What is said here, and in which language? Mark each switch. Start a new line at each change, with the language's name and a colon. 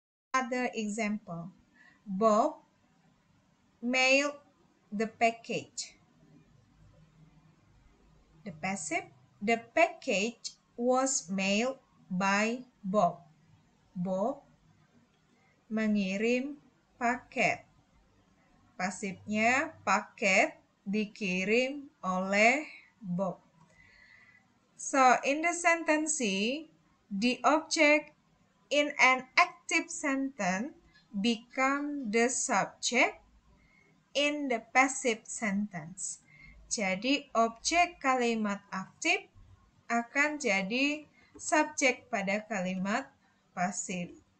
English: Other example. Bob mailed the package. The passive. The package was mailed by Bob.
Indonesian: Bob mengirim paket. Pasifnya paket dikirim oleh Bob.
English: So in the sentence C, the object in an active sentence become the subject in the passive sentence.
Indonesian: Jadi objek kalimat aktif akan jadi subjek pada kalimat pasif.